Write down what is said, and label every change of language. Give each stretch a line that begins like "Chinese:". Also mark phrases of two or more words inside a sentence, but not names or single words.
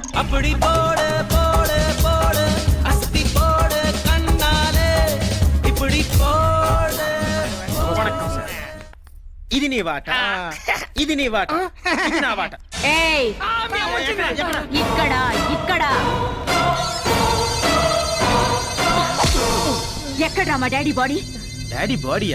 Tamil: அப்படி போடு போடு போடு அஸ்தி போடு கண்ணாலே இப்படி போடு.
Telugu: వణకం సార్. ఇది నీ వాట, ఇది నీ వాట, ఇది నా వాట. ఏయ్ ఇక్కడ ఇక్కడ ఎక్కడ్రా మా డాడీ బాడీ? డాడీ బాడీయా?